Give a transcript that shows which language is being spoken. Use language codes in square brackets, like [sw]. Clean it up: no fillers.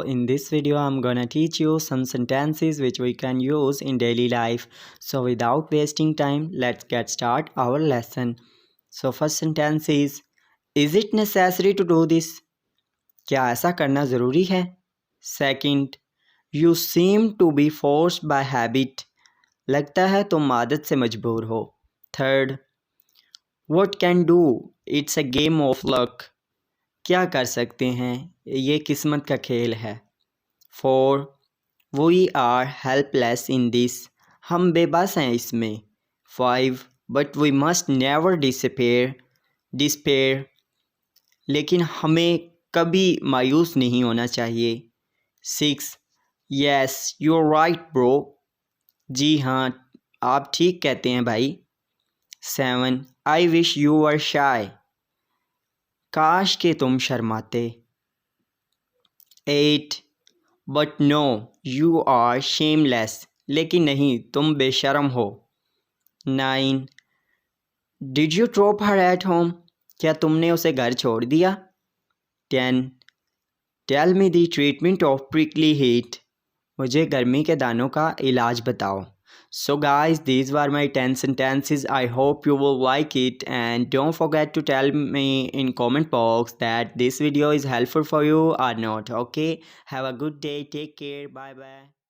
[en] In this video, I'm gonna teach you some sentences which we can use in daily life. So without wasting time, let's get start our lesson. So first sentence is it necessary to do this? [hi] क्या ऐसा करना ज़रूरी है? [en] Second, you seem to be forced by habit. [hi] लगता है तुम आदत से मजबूर हो. [en] Third, what can do? It's a game of luck. [hi] क्या कर सकते हैं, ये किस्मत का खेल है. 4 [en] We are helpless in this. [hi] हम बेबस हैं इसमें. 5 [en] But we must never despair. [hi] लेकिन हमें कभी मायूस नहीं होना चाहिए. 6 [en] Yes you are right bro. [hi] जी हाँ, आप ठीक कहते हैं भाई. [en] 7 I wish you were shy. [hi] काश के तुम शर्माते. [en] 8 but no you are shameless. [hi] लेकिन नहीं, तुम बेशर्म हो. 9 [en] Did you drop her at home. [hi] क्या तुमने उसे घर छोड़ दिया. 10 [en] Tell me the treatment of prickly heat. [hi] मुझे गर्मी के दानों का इलाज बताओ. [en] So guys, these were my 10 sentences. I hope you will like it, and don't forget to tell me in comment box that this video is helpful for you or not. Okay, have a good day, take care, bye bye.